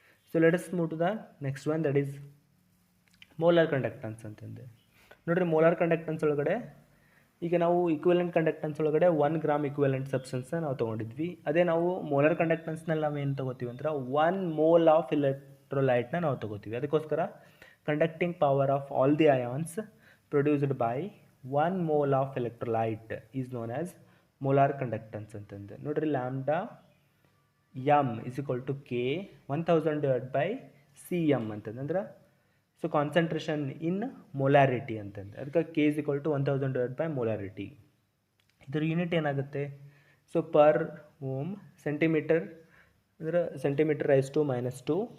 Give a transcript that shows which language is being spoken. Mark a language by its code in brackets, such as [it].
[en] So let us move to the next one, that is molar conductance ಅಂತಂದು. [kn] ನೋಡಿರಿ, molar conductance ಒಳಗಡೆ ಈಗ ನಾವು ಇಕ್ವಿವೆಲೆಂಟ್ ಕಂಡಕ್ಟನ್ಸ್ ಒಳಗಡೆ 1 ಗ್ರಾಮ್ ಇಕ್ವಿವೆಲೆಂಟ್ ಸಬ್ಸ್ಟೆನ್ಸ್ನ ನಾವು ತೊಗೊಂಡಿದ್ವಿ. ಅದೇ ನಾವು ಮೋಲಾರ್ ಕಂಡಕ್ಟನ್ಸ್ನಲ್ಲಿ ನಾವು ಏನು ತೊಗೋತೀವಿ ಅಂದ್ರೆ 1 ಮೋಲ್ ಆಫ್ ಎಲೆಕ್ಟ್ರೋಲೈಟ್ನ ನಾವು ತೊಗೋತೀವಿ. [en] ಅದಕ್ಕೋಸ್ಕರ conducting power of all the ions produced by 1 mole of electrolyte is known as molar conductance ಅಂತಂದು. ನೋಡ್ರಿ, lambda M is equal to K 1000 divide by C M ಅಂತಂದು. ಅಂದ್ರೆ so concentration in molarity ಅಂತಂದು. ಅದಕ್ಕೆ K is equal to 1000 divide by molarity. [kn] ಇದ್ರ unit ಏನಾಗುತ್ತೆ, [en] So per ohm centimetre, ಅಂದ್ರೆ centimetre rise to -2.